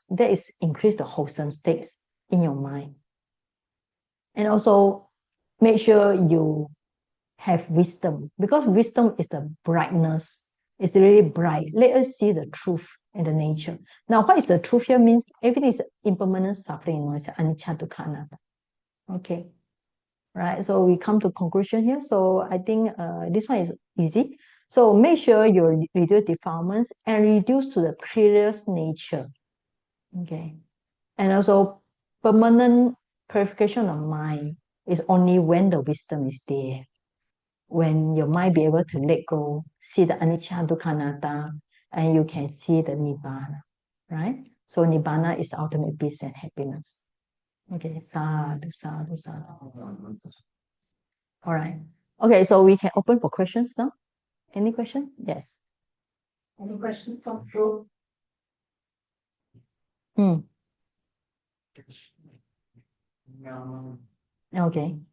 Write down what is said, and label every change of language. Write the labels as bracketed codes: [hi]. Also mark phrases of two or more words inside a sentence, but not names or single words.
[en] That is increase the wholesome states in your mind. And also make sure you have wisdom because wisdom is the brightness. It's really bright. Let us see the truth in the nature. Now, what is the truth here means everything is impermanent suffering, no? [pi] It's anicca dukkha anatta. [en] Okay. Right. So we come to conclusion here. So I think this one is easy. So make sure you reduce defilements and reduce to the clearest nature. Okay. And also permanent purification of mind is only when the wisdom is there. When your mind be able to let go, see the [pi] anicca dukkha anatta, [en] and you can see the nibbana, right? So nibbana is ultimate peace and happiness. Okay, [pi] sadhu, sadhu, sadhu. [en] All right. Okay, so we can open for questions now. Any question? Yes. Any question from Pro? Mm. Okay.